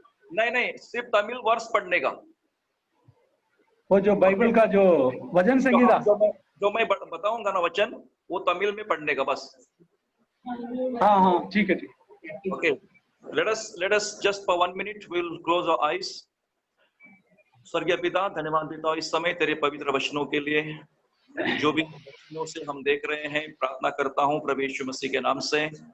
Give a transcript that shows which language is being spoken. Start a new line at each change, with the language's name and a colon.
Hindi: नहीं, सिर्फ तमिल वर्ष पढ़ने का। वो जो बाइबल का जो वचन संहिता जो मैं बताऊंगा ना वचन, वो तमिल में पढ़ने का बस। हाँ, ठीक है।
English: Okay, let us just for 1 minute we'll close our eyes.
Hindi: स्वर्गीय पिता, धन्यवाद देता हूँ इस समय तेरे पवित्र वचनों के लिए, जो भी वचनों से हम देख रहे हैं। प्रार्थना करता हूँ प्रभु यीशु मसीह के नाम से।